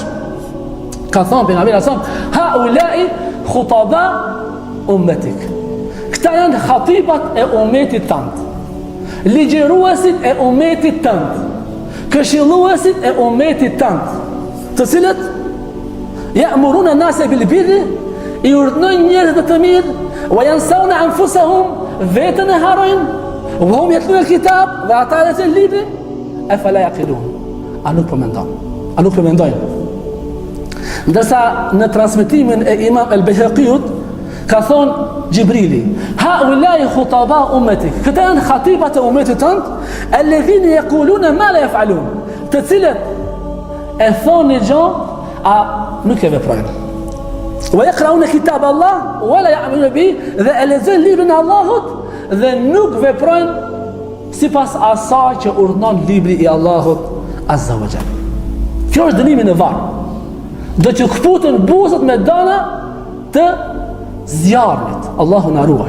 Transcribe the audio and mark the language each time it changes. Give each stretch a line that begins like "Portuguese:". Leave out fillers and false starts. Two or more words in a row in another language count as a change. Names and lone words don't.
Albanian: Ka thonë pejgamberi
Arabic: عليه السلام, "هؤلاء خطباء أمتك."
Albanian: Këta janë khatibat e ummetit tënd, ligjëruesit e ummetit tënd, këshilluesit e ummetit tënd, të cilët
Arabic: يأمرون الناس بالبر,
Albanian: i urdhnojnë njerëzit të mirë,
Arabic: وينسون أنفسهم,
Albanian: vetën e harojnë,
Arabic: وهم يتلون الكتاب,
Albanian: dhe ata lexojnë librin,
Arabic: أفلا يعقلون.
Albanian: A nuk po mendojnë? Ndërsa në transmetimin e Imam al-Bayhaqiut ka thonë Gjibrili,
Arabic: "هؤلاء خطباء أمتك."
Albanian: Këta janë khatibat e ummetit tënd,
Arabic: الذين يقولون ما لا يفعلون,
Albanian: të cilët e thonë një gjë, a nuk e veprojnë.
Arabic: ويقرؤون كتاب الله ولا يعملون به,
Albanian: dhe e lexojnë librin e Allahut dhe nuk veprojnë sipas asaj që urdhnon libri i Allahut
Arabic: عز وجل.
Albanian: Kjo është dënimi në varr. Do të këputen buzët me dëna të zjarmit. Allahu na ruajt.